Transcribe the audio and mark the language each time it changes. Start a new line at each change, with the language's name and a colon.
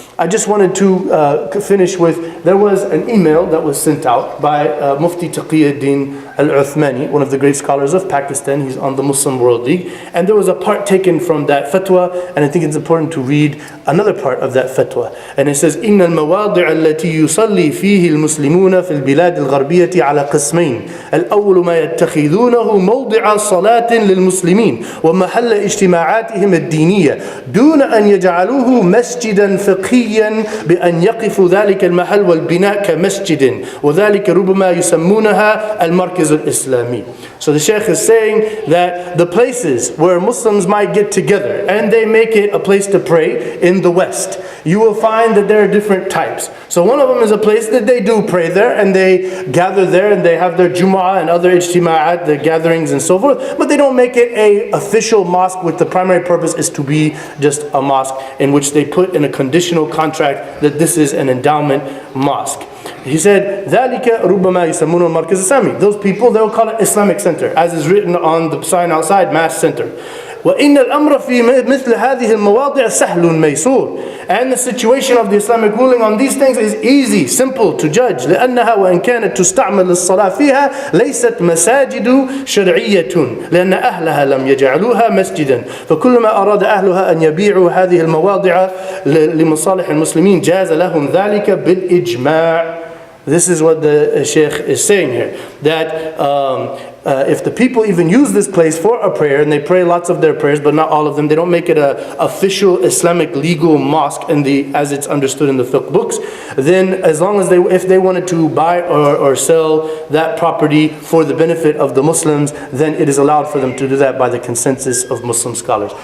English: I just wanted to finish with, there was an email that was sent out by Mufti Taqiyuddin Al-Uthmani, one of the great scholars of Pakistan. He's on the Muslim World League, and there was a part taken from that fatwa, and I think it's important to read another part of that fatwa. And it says,
Arabic: إن المواضع التي يصلي فيه المسلمون في البلاد الغربية على قسمين، الأول ما يتخذونه موضع صلاة للمسلمين ومحل اجتماعاتهم الدينية دون أن يجعلوه مسجدا فقهيا بأن يقف ذلك المحل والبناء كمسجد وذلك ربما يسمونها المركز الإسلامي.
English: So the Shaykh is saying that the places where Muslims might get together and they make it a place to pray in the West, you will find that there are different types. So one of them is a place that they do pray there, and they gather there, and they have their Jumu'ah and other ijtima'at, the gatherings and so forth, but they don't make it a official mosque with the primary purpose is to be just a mosque in which they put in a conditional contract that this is an endowment mosque. He said,
Arabic: ذَلِكَ رُبَّمَا يُسَمُّونَ الْمَرْكَزِ الإسلامي.
English: Those people, they'll call it Islamic Center, as is written on the sign outside, Mass Center.
Arabic: وَإِنَّ الْأَمْرَ فِي مِثْلِ هَذِهِ الْمَوَاضِعِ سَهْلٌ مَيْسُورٌ.
English: And the situation of the Islamic ruling on these things is easy, simple to judge.
Arabic: لأنها وإن كانت تستعمل للصلاة فيها ليست مساجد شرعية لأن أهلها لم يجعلوها مسجدا فكلما أراد أهلها أن يبيعوا هذه المواضع لمصالح المسلمين جاز لهم ذلك بالإجماع.
English: This is what the Shaykh is saying here, that if the people even use this place for a prayer, and they pray lots of their prayers, but not all of them, they don't make it an official Islamic legal mosque as it's understood in the fiqh books, then as long as if they wanted to buy or sell that property for the benefit of the Muslims, then it is allowed for them to do that by the consensus of Muslim scholars.